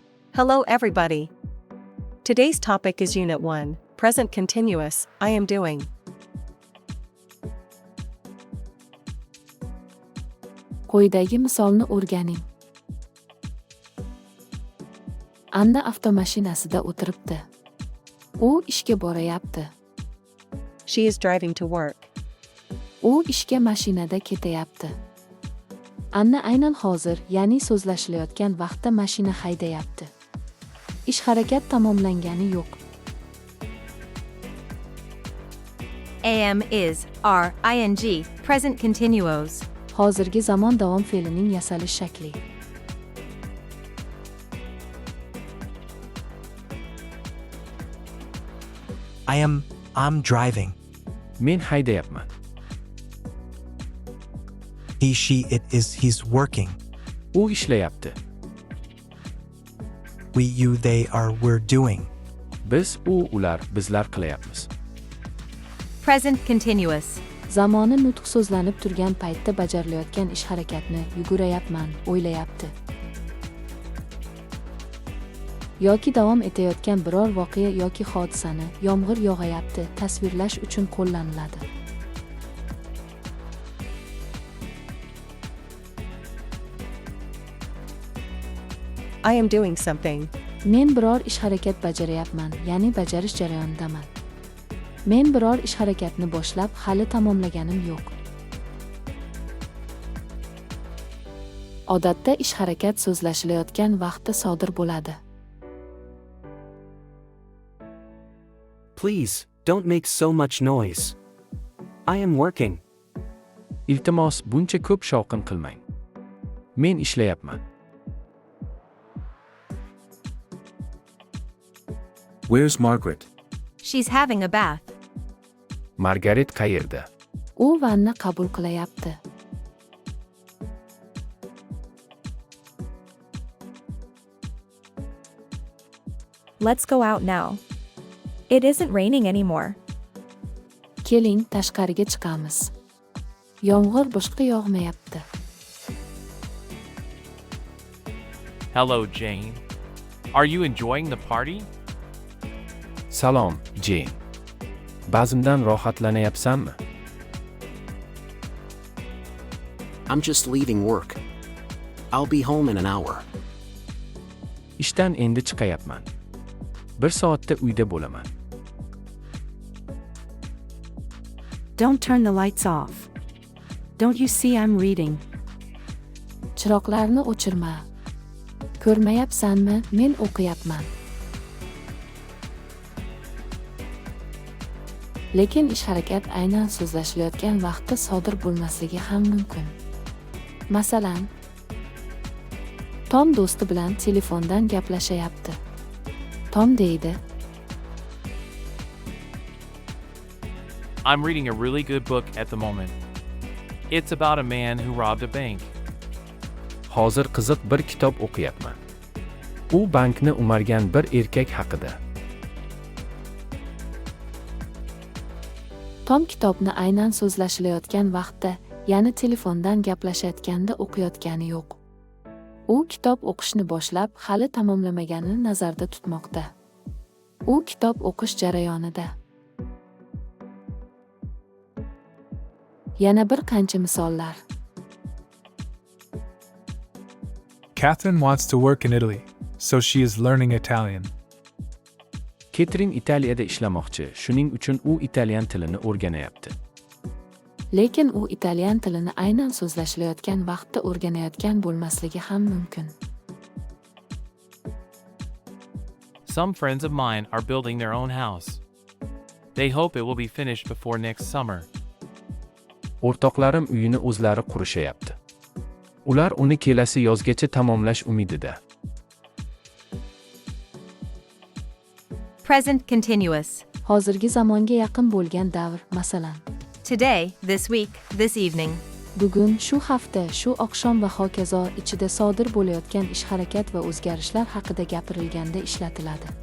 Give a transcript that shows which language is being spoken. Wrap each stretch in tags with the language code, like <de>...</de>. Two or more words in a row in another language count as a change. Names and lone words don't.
<en>Hello everybody. Today's topic is Unit 1, Present Continuous, I am doing.</en> <uz>Quyidagi misolni o'rganing. Anna avtomashinasida o'tiribdi. U ishga borayapti.</uz> <en>She is driving to work.</en> <uz>U ishga mashinada ketayapti. Anna aynan hozir, ya'ni so'zlashilayotgan vaqtda mashina haydayapti. Ish harakat tamomlangani yo'q.</uz> <en>AM is, are, ing, present continuous.</en> <uz>Hozirgi zamon davom fe'lining yasalish shakli.</uz> <en>I'm driving.</en> <uz>Men haydayapman.</uz> <en>He, she, it is, he's working.</en> <uz>U ishlayapti.</uz> <en>We, you, they, are, we're doing.</en> <uz>Biz, u, ular, bizlar qilayapmiz.</uz> <en>Present continuous.</en> <uz>Zamoni nutq so'zlanib turgan paytda bajarilayotgan ish harakatni yugurayapman, o'ylayapti. Yoki davom etayotgan biror voqea yoki hodisani yomg'ir yog'ayapti tasvirlash uchun qo'llaniladi.</uz> <en>I am doing something.</en> <uz>Men biror ish harakat bajarayapman, ya'ni bajarish jarayonidaman. Men biror ish harakatni boshlab, hali tamomlaganim yo'q. Odatda ish harakat so'zlashilayotgan vaqtda sodir bo'ladi.</uz> <en>Please, don't make so much noise. I am working.</en> <uz>Iltimos, buncha ko'p shovqin qilmang. Men ishlayapman.</uz> <en>Where's Margaret? She's having a bath.</en> <uz>Margaret qayerda? U vanna qabul qilayapti.</uz> <en>Let's go out now. It isn't raining anymore.</en> <uz>Keling, tashqariga chiqamiz. Yomg'ir boshqa yog'mayapti.</uz> <en>Hello, Jane. Are you enjoying the party?</en> <uz>Salom, Jane. Ba'zimdan rohatlanayapsanmi?</uz> <en>I'm just leaving work. I'll be home in an hour.</en> <uz>Ishdan endi chiqayapman. 1 soatda uyda bo'laman.</uz> <en>Don't turn the lights off. Don't you see I'm reading?</en> <uz>Chiroqlarni o'chirma. Ko'rmayapsanmi? Men o'qiyapman. Lekin ish harakat aynan so'zlashilayotgan vaqtda sodir bo'lmasligi ham mumkin. Masalan, Tom do'sti bilan telefondan gaplashayapti. Tom deydi:</uz> <en>I'm reading a really good book at the moment. It's about a man who robbed a bank.</en> <uz>Hozir qiziq bir kitob o'qiyapman. U bankni o'margan bir erkak haqida. Tom kitobni aynan so'zlashilayotgan vaqtda, ya'ni telefondan gaplashayotganda o'qiyotgani yo'q. U kitob o'qishni boshlab, hali tamomlamaganini nazarda tutmoqda. U kitob o'qish jarayonida. Yana bir qancha misollar.</uz> <en>Catherine wants to work in Italy, so she is learning Italian.</en> <uz>Catherine Italiyada ishlamoqchi, shuning uchun u italyan tilini o'rganayapti. Lekin u italyan tilini aynan so'zlashilayotgan vaqtda o'rganayotgan bo'lmasligi ham mumkin.</uz> <en>Some friends of mine are building their own house. They hope it will be finished before next summer.</en> <uz>O'rtoqlarim uyini o'zlari qurishayapti. Ular uni kelasi yozgacha tamomlash umidida.</uz> <en>Present continuous.</en> <uz>Hozirgi zamonga yaqin bo'lgan davr, masalan,</uz> <en>Today, this week, this evening.</en> <uz>bugun, shu hafta, shu oqshom va hokazo ichida sodir bo'layotgan ish harakat va o'zgarishlar haqida gapirilganda ishlatiladi.</uz>